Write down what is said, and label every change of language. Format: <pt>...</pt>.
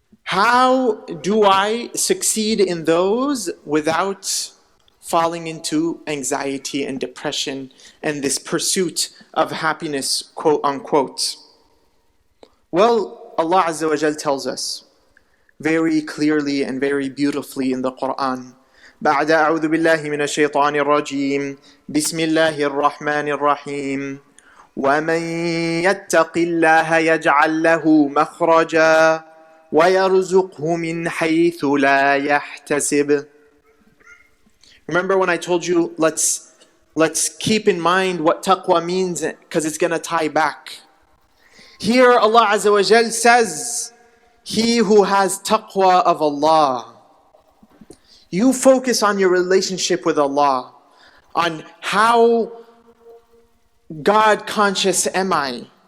<en>How do I succeed in those without falling into anxiety and depression and this pursuit of happiness, quote unquote? Well, Allah Azza wa Jal tells us very clearly and very beautifully in the Quran.</en> <ar>بعد أعوذ بالله من الشيطان الرجيم بسم الله الرحمن الرحيم ومن يتق الله يجعل له مخرجا وَيَرْزُقْهُ مِنْ حَيْثُ لَا يَحْتَسِبُ.</ar> <en>Remember when I told you, let's keep in mind what taqwa means, because it's going to tie back. Here Allah Azza wa Jal says, he who has taqwa of Allah. You focus on your relationship with Allah, on how God conscious am I?</en>